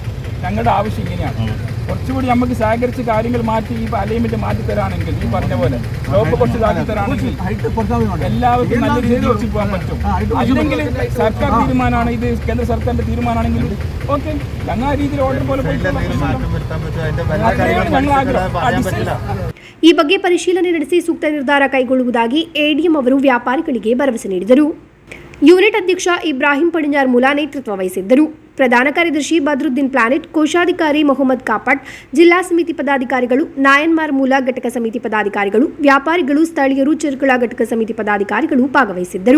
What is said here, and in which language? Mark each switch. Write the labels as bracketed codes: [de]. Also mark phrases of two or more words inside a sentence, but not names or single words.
[ml] ഞങ്ങളുടെ ആവശ്യം ഇങ്ങനെയാണ്. കുറച്ചുകൂടി നമുക്ക് സഹകരിച്ച് കാര്യങ്ങൾ മാറ്റി ഈ അലൈൻമെന്റ് മാറ്റി തരാണെങ്കിൽ, ഈ പറഞ്ഞ പോലെ ലോപ്പ് കുറച്ച് ഇതാക്കി തരാണെങ്കിൽ എല്ലാവർക്കും നല്ല രീതിയിൽ വെച്ച് പോകാൻ പറ്റും. അല്ലെങ്കിൽ സർക്കാർ തീരുമാനമാണ്, ഇത് കേന്ദ്ര സർക്കാരിന്റെ തീരുമാനമാണെങ്കിൽ ഓക്കെ, ഞങ്ങൾ ആ രീതിയിൽ ഓർഡർ പോലെ [kn] ಈ ಬಗ್ಗೆ ಪರಿಶೀಲನೆ ನಡೆಸಿ ಸೂಕ್ತ ನಿರ್ಧಾರ ಕೈಗೊಳ್ಳುವುದಾಗಿ ಎಡಿಎಂ ಅವರು ವ್ಯಾಪಾರಿಗಳಿಗೆ ಭರವಸೆ ನೀಡಿದರು. ಯೂನಿಟ್ ಅಧ್ಯಕ್ಷ ಇಬ್ರಾಹಿಂ ಪಡಿನ್ಯಾರ್ ಮೂಲ ನೇತೃತ್ವ ವಹಿಸಿದ್ದರು. ಪ್ರಧಾನ ಕಾರ್ಯದರ್ಶಿ ಬದ್ರುದ್ದೀನ್ ಪ್ಲಾನೆಟ್, ಕೋಶಾಧಿಕಾರಿ ಮೊಹಮ್ಮದ್ ಕಾಪಟ್, ಜಿಲ್ಲಾ ಸಮಿತಿ ಪದಾಧಿಕಾರಿಗಳು, ನಾಯನ್ಮಾರ್ ಮೂಲ ಘಟಕ ಸಮಿತಿ ಪದಾಧಿಕಾರಿಗಳು, ವ್ಯಾಪಾರಿಗಳು, ಸ್ಥಳೀಯರು, ಚಿರ್ಕಳ ಘಟಕ ಸಮಿತಿ ಪದಾಧಿಕಾರಿಗಳು ಭಾಗವಹಿಸಿದ್ದರು.